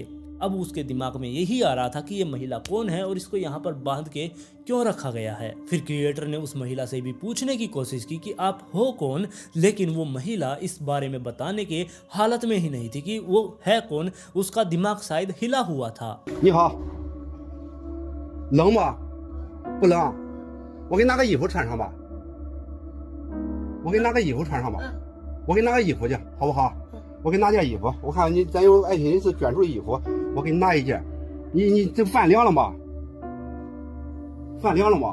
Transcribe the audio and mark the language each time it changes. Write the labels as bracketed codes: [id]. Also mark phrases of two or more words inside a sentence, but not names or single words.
[hi] अब उसके दिमाग में यही आ रहा था कि ये महिला कौन है और इसको यहाँ पर बांध के क्यों रखा गया है। फिर क्रिएटर ने उस महिला से भी पूछने की कोशिश की कि आप हो कौन, लेकिन वो महिला इस बारे में बताने के हालत में ही नहीं थी कि वो है कौन। उसका दिमाग शायद हिला हुआ था। [zh] 你好，冷吗？不冷，我给你拿个衣服穿上吧。我给你拿个衣服穿上吧。我给你拿个衣服去，好不好？我给你拿件衣服，我看你咱有爱心人士捐出衣服，我给你拿一件。你这饭凉了吗？饭凉了吗？